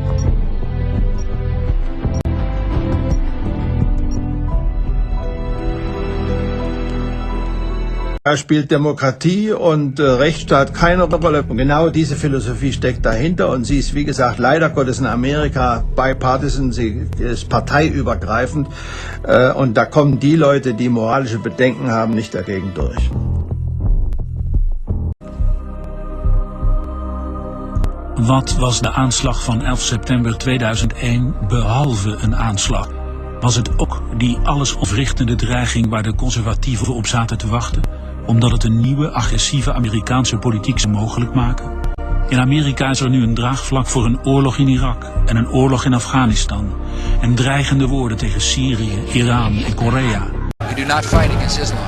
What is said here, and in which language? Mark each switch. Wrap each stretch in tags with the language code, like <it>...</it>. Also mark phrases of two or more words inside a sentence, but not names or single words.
<de>Da spielt Demokratie und Rechtsstaat keine Rolle. Und genau diese Philosophie steckt dahinter und sie ist, wie gesagt, leider Gottes in Amerika bipartisan, sie ist parteiübergreifend und da kommen die Leute, die moralische Bedenken haben, nicht dagegen durch.</de> <nl>Wat was de aanslag van 11 september 2001 behalve een aanslag? Was het ook die allesomverrichtende dreiging waar de conservatieven op zaten te wachten? Omdat het een nieuwe, agressieve Amerikaanse politiek zou mogelijk maken. In Amerika is er nu een draagvlak voor een oorlog in Irak en een oorlog in Afghanistan. En dreigende woorden tegen Syrië, Iran en Korea.</nl> <en>We do not fight against Islam.</en>